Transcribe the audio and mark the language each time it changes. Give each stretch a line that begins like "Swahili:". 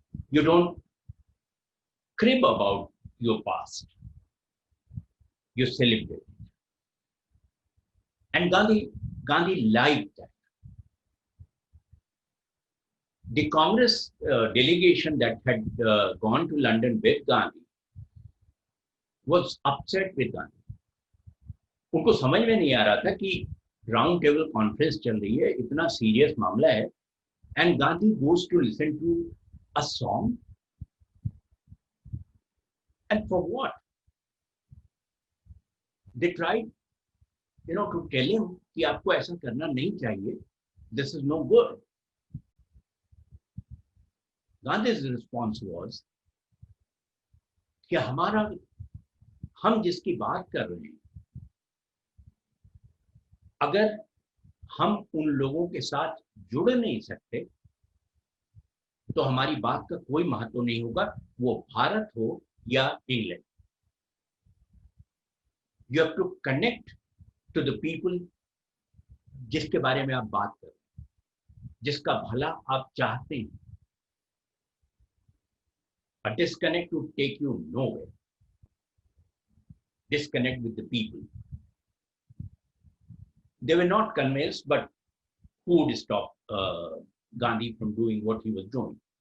English: You don't crib about your past. You celebrate it. And Gandhi liked that. the Congress delegation that had gone to London with Gandhi was upset with Gandhi.
Hindi: उनको समझ में नहीं आ रहा था कि round table conference चल रही है, इतना सीरियस मामला है,
English: and Gandhi goes to listen to a song, and for what? They tried, to tell him
Hindi: कि आपको ऐसा करना नहीं चाहिए.
English: This is no good. Gandhi's response was
Hindi: कि हम जिसकी बात कर रहे हैं, अगर हम उन लोगों के साथ जुड़ नहीं सकते तो हमारी बात का कोई महत्व नहीं होगा, वो भारत हो या England.
English: you have to connect to the people
Hindi: जिसके बारे में आप बात कर रहे हैं, जिसका भला आप चाहते हैं.
English: A disconnect would take you nowhere. Disconnect with the people. They were not convinced, but who would stop Gandhi from doing what he was doing?